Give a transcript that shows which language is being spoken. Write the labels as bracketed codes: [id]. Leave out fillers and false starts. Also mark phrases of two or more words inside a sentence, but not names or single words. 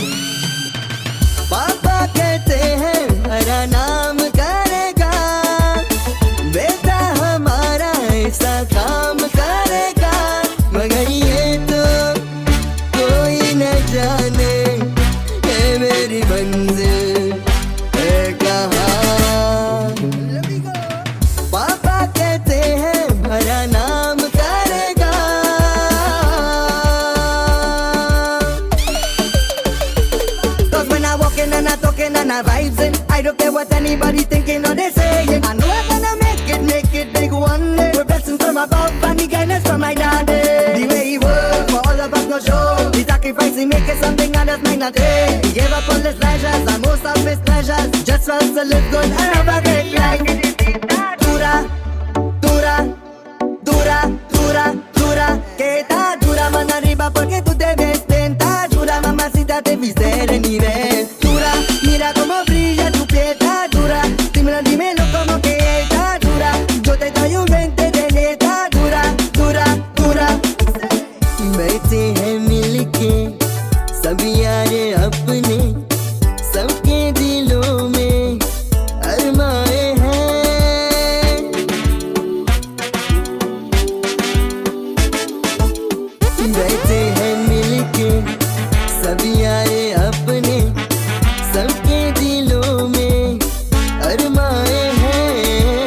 [hi] पापा कहते हैं बड़ा नाम करेगा, बेटा हमारा ऐसा काम करेगा, मगर ये तो कोई न जाने है मेरी मंजिल है कहाँ। पापा कहते हैं बड़ा नाम करेगा। [en] Cause when I walk in and I talking and I vibes in, I don't care what anybody thinking or they saying. I know I'm gonna make it big one day. With blessings from above and the guidance from my daddy. The way he works for all of us no show. The sacrifice he make is something others might not take. He gave up all his pleasures and most of his pleasures just for us to live good and have a great life. [es] Dura, dura, dura, dura, dura, que está dura, mano arriba porque tú te ves bien. Está dura, mamacita, te viste de nivel. Dura, mira cómo brilla tu piel. Está dura, dímelo como que está dura. Yo te doy un 20 de neta. Dura, dura, dura. [hi] बैठे हैं मिलके सब यार अपने, सबके दिलों में अरमाए हैं। बैठे हैं मिलके सब यार अपने, सबके दिलों में अरमाए हैं।